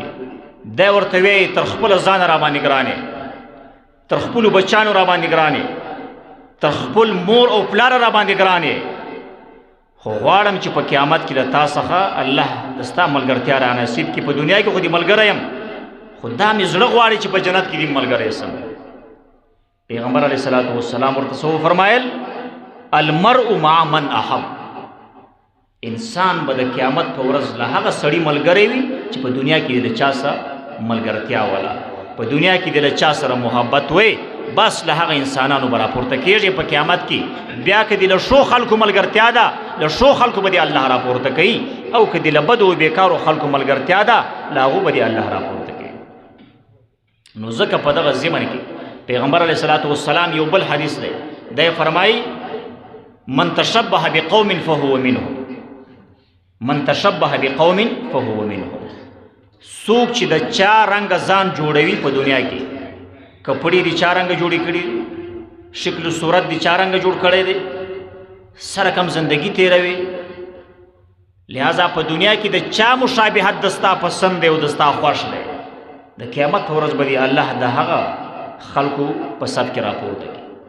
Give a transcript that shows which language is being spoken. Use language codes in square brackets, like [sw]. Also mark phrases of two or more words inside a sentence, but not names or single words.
[ps] دی ورته وایي تر خپله ځانه راباندې ګرانې، تر خپلو بچیانو راباندې ګرانې، تر خپل مور او پلاره راباندې ګرانې، خو غواړم چې په قیامت کې له تا څخه الله د ستا ملګرتیا را نصیب کړي. په دنیا کې خو دې ملګری یم، خو دا مې زړه غواړي چې په جنت کې دې ملګری سم. پیغمبر [ar] علیه الصلاة والسلام [ps] ورته څه وفرمایل؟ [ar] المرء مع من احب. [ps] انسان به د قیامت په ورځ له هغه سړي ملګری وي چې په دنیا کې د چا سره ملګرتیا ولا، په دنیا کې د چا سره محبت وي، بس له هغه انسانانو به راپورته کېږي په قیامت کې. بیا که د له ښو خلکو ملګرتیا ده، له ښو خلکو به دې الله راپورته کوي، او که د له بدو بېکارو خلکو ملګرتیا ده له هغو به دې الله راپورته کوي. نو ځکه په دغه ضمن کې پیغمبر [ar] علیه الصلاة والسلام [ps] یو بل حدیث دی، دی فرمایي [ar] من تشبه بقوم فهو منهم، من تشبه بقوم فهو منهم. [ps] څوک چې د چا رنګ ځان جوړوي په دنیا کې، کپړې دي چا رنګ جوړې کړي، شکل صورت دي چا رنګ جوړ کړی دی، سره کم زندگی تیروي، لہذا په دنیا کې د چا مشابهت دستا پسند دی او دستا خوښ دی، د قیامت په ورځ به الله د هغه خلکو په صف کې راپورته کړي.